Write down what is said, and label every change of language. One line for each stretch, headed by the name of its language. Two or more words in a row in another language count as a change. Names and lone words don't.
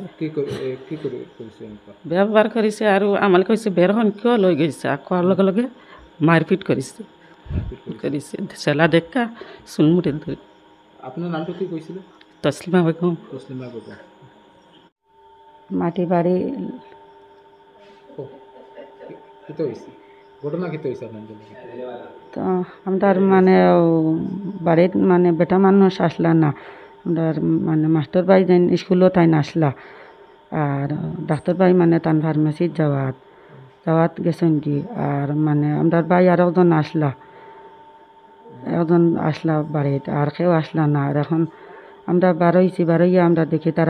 Assamese: বেয়া ব্যৱহাৰ কৰিছে আৰু আমাক কৈছে বেৰখন কিয় লৈ গৈছে আকৌ লগে লগে মাৰপিট কৰিছে চেলা ডেকা চুলমুটিত ধৰি আপোনাৰ নামটো কি কৈছিলে তছলিমা বেগম মাটি বাৰী
Bangla: ঘটনা কেটে হয়েছে তো আমার মানে বাড়ির মানে বেটা মানুষ আসলা না আমার মানে মাস্টার ভাই যেন স্কুলত তাই আসলা আর ডাক্তার ভাই মানে তান ফার্মেসিত যাওয়াত গেছেন কি আর মানে আমার ভাই আর একজন আসলা বাড়িত আর কেউ আসলা না আর এখন আমরা বারোইয়া আমরা দেখি তারা